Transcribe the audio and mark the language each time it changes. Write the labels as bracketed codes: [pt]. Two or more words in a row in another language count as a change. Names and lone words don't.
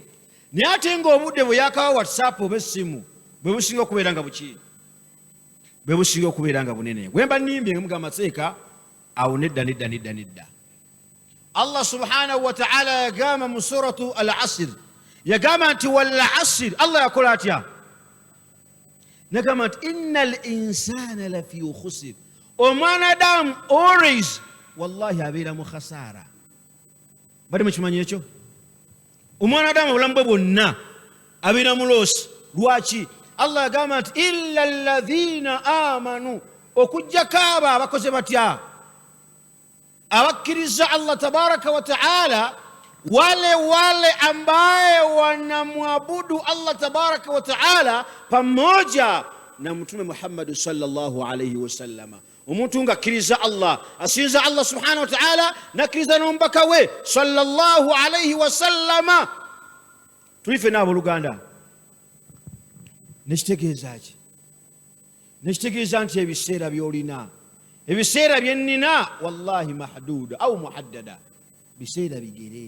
[lg] Naye ate ng'obudde bwe yakawa whatsapp oba essimu bwe businga okubeera nga buki, bwe businga okubeera nga bunene. Bwe mba nnimbye nga mugamba seeka awo nedda. Allah [ar] سبحانه وتعالى [lg] yagamba mu [ar] سورة العصر, [lg] yagamba nti [ar] والعصر, [lg] Allah yakola atya? Nagamba nti [ar] إن الإنسان لفي خسر, [lg] omwanadamu always wallahi abeera mu khasara. Bali mukimanyi ekyo? Omwanadamu obulamu bwe bwonna abeera mu loosi. Lwaki? Allah yagamba nti [ar] إلا الذين آمنوا, [lg] okujjako abo abakoze batya? [sw] Abakkiriza [ar] الله تبارك وتعالى, [sw] wale ambaye wanamwabudu [ar] الله تبارك وتعالى [sw] pamoja na Mtume Muhammad [ar] صلى الله عليه وسلم. [lg] Omuntu nga akkiriza Allah, asinza Allah [ar] سبحانه وتعالى, [lg] nakkiriza n'omubaka we [ar] صلى الله عليه وسلم. [lg] Tulife n'abo Luganda nekitegeeza ki? Nekitegeeza nti ebiseera by'olina, ebiseera byennina wallahi [ar] محدودة أو محددة, [lg] biseera bigere.